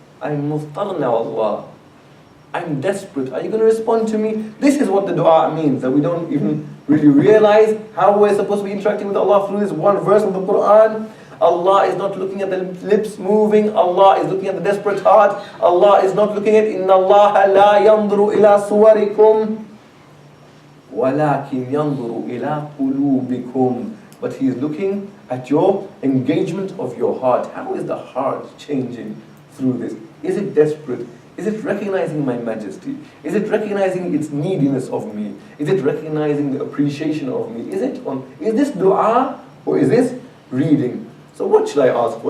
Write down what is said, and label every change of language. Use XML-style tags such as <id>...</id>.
<en>I'm muhtar now, Allah. I'm desperate. Are you going to respond to me? This is what the dua means, that we don't even really realize how we're supposed to be interacting with Allah through this one verse of the Quran. Allah is not looking at the lips moving. Allah is looking at the desperate heart. Allah is not looking at</en> <ar>إِنَّ اللَّهَ لَا يَنْظُرُ إِلَىٰ صُوَرِكُمْ وَلَكِنْ يَنْظُرُ إِلَىٰ قُلُوبِكُمْ.</ar> <en>But He is looking at your engagement of your heart. How is the heart changing through this? Is it desperate? Is it recognizing my majesty? Is it recognizing its neediness of me? Is it recognizing the appreciation of me? Is this dua or is this reading? So what should I ask for?</en>